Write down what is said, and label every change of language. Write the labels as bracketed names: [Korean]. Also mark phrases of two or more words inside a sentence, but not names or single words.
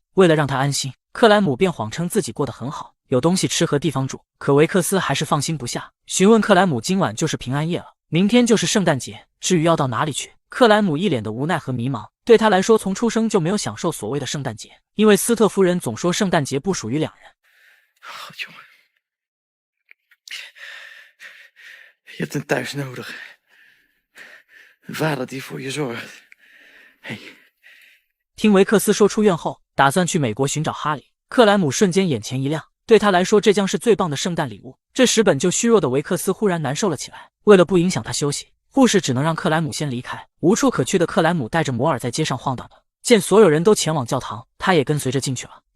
[Chinese] 为了让他安心，克莱姆便谎称自己过得很好，有东西吃和地方住。可维克斯还是放心不下，询问克莱姆今晚就是平安夜了，明天就是圣诞节，至于要到哪里去？克莱姆一脸的无奈和迷茫。对他来说，从出生就没有享受所谓的圣诞节，因为斯特夫人总说圣诞节不属于两人。 [Dutch] jongen. Je hebt een thuis nodig. Een vader die voor je zorgt. Hey. [Chinese] 听维克斯说出院后，打算去美国寻找哈里，克莱姆瞬间眼前一亮，对他来说这将是最棒的圣诞礼物。这时本就虚弱的维克斯忽然难受了起来，为了不影响他休息，护士只能让克莱姆先离开。无处可去的克莱姆带着摩尔在街上晃荡着，见所有人都前往教堂，他也跟随着进去了。